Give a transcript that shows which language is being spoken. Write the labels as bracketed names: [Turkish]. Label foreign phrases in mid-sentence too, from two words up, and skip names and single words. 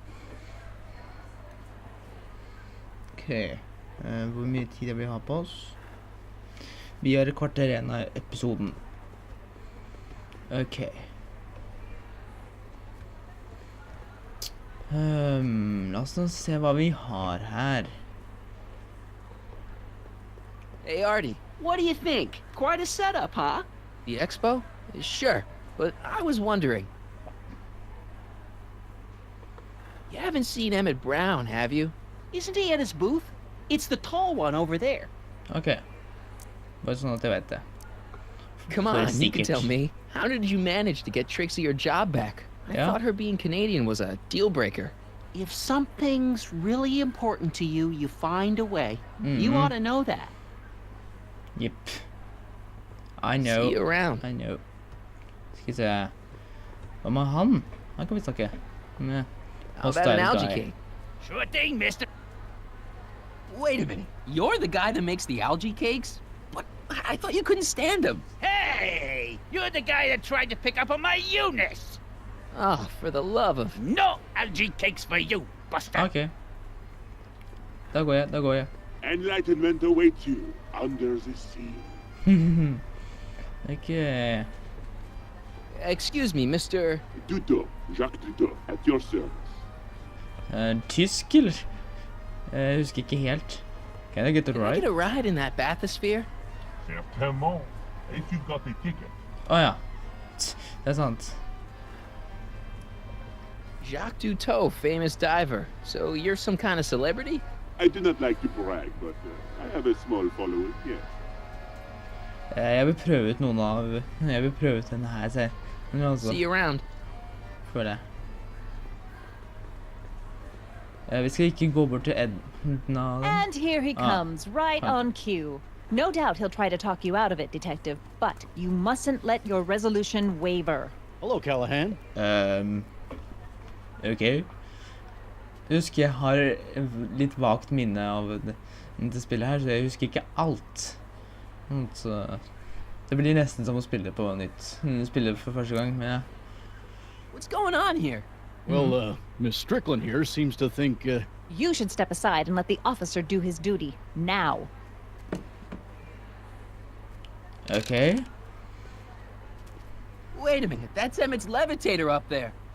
[Norwegian] Ok, hvor mye tid har vi på oss? Vi har et kvarter igjen av episoden. Ok. La oss nå se hva vi har her. [English] Hey, Artie, What do you think? Quite a setup, huh? the expo? Sure, but I was wondering. You haven't seen Emmett Brown, have you? Isn't he at his booth? It's the tall one over there. [Norwegian] Ok. Bare sånn at jeg vet det. [English] Come For a on, you can secret. tell me. How did you manage to get Trixie her job back? I Yeah. thought her being Canadian was a deal breaker. If something's really important to you, you find a way. You Mhm. ought to know that. Jepp. I know. See you around. I know. [Norwegian] Skal vi se. Hva med han? Han kan vi snakke med. [English] How about an Hostile algae guy. cake? Sure thing, mister. Wait a minute. You're the guy that makes the algae cakes? What? I thought you couldn't stand them. Hey, you're the guy that tried to pick up on my Eunice. Oh, for the love of... No algae cakes for you, Buster. [Norwegian] Ok. Da går jeg. [English] Enlightenment awaits you under the sea. Ok. Excuse me, Mr... Duto, Jacques Duto, at your service. [Norwegian] Tysk, eller? Jeg husker ikke helt. [English] Can I get a Can I ride? get a ride in that bathysphere? Certainement, if you've got a ticket. [Norwegian] Åja. Det er sant. [English] Jacques Duteau, famous diver. So you're some kind of celebrity? I do not like to brag, but I have a small following, yes. [Norwegian] Jeg vil prøve ut noen av... Jeg vil prøve ut denne her, se. Men altså, [English] See you around. [Norwegian] føler jeg. Vi skal ikke gå bort til Edna. [English] And here he Ah, comes, right fine. on cue. No doubt he'll try to talk you out of it, Detective, but you mustn't let your resolution waver. Hello, Callahan. [Norwegian] Ok. Jeg husker jeg har litt vagt minne av dette spillet her, så jeg husker ikke alt. Så det blir nesten som å spille på nytt. Spille for første gang, men ja. [English] What's going on here? Well, Miss Strickland here seems to think, You should step aside and let the officer do his duty, now. Ok. Wait a minute, that's Emmett's levitator up there.